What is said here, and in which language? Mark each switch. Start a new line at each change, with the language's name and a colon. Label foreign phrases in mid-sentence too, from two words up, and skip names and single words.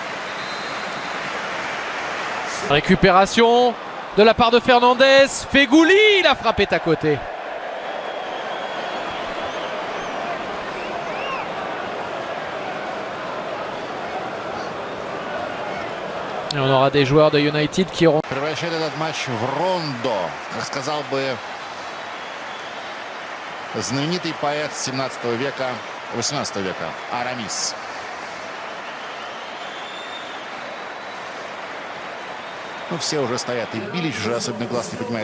French: Récupération de la part de Fernandez. Feghouli, la frappe est à côté. Et on aura des joueurs de United qui auront...
Russian: Превращает этот матч в рондо, как сказал бы знаменитый поэт 17 века, 18 века Арамис. Ну, все уже стоят, и Билич уже особенно глаз не поднимает.